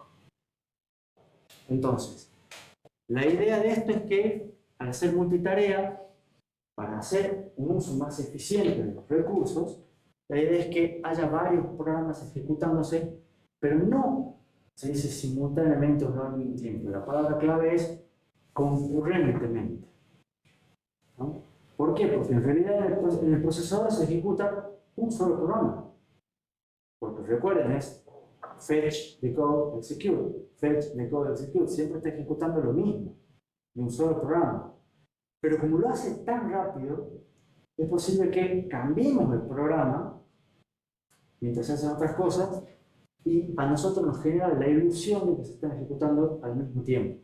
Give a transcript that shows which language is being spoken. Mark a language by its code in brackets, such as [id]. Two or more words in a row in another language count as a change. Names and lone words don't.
[es] Entonces, la idea de esto es que al hacer multitarea, para hacer un uso más eficiente de los recursos, la idea es que haya varios programas ejecutándose, pero no se dice simultáneamente o no al mismo tiempo. La palabra clave es concurrentemente. ¿No? ¿Por qué? Porque en realidad en el procesador se ejecuta un solo programa. Porque recuerden, es [en] fetch, decode, execute. Fetch, decode, execute. [es] Siempre está ejecutando lo mismo, de un solo programa. Pero como lo hace tan rápido, es posible que cambiemos el programa mientras se hacen otras cosas y a nosotros nos genera la ilusión de que se están ejecutando al mismo tiempo.